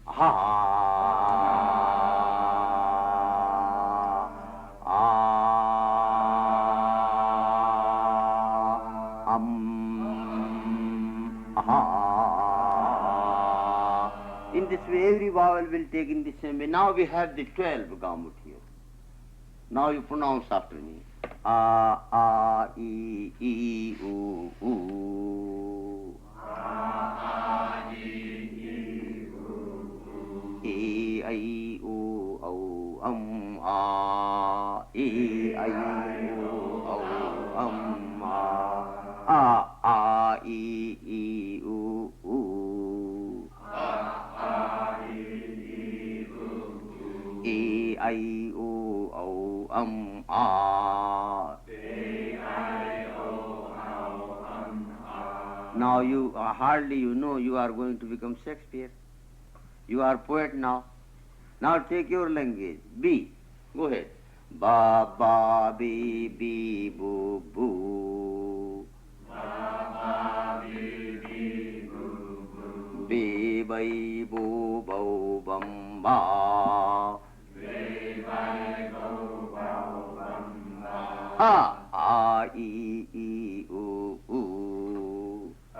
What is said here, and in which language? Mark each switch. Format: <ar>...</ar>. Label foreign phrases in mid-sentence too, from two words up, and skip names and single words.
<en>In this way, every vowel will take in the same way. Now we have the 12 gamut here. Now you pronounce after me. A, I, U, U. E, I, U, O, A. E, I, U, O, A. I, U, U. E, I, U, O, A. Now you hardly you know you are going to become Shakespeare. You are poet now. Now take your language. B. Go ahead. Ba, ba, bi, bi, boo, boo. Be, by, boo, bow, bum, ba. A, I, U, U.</en>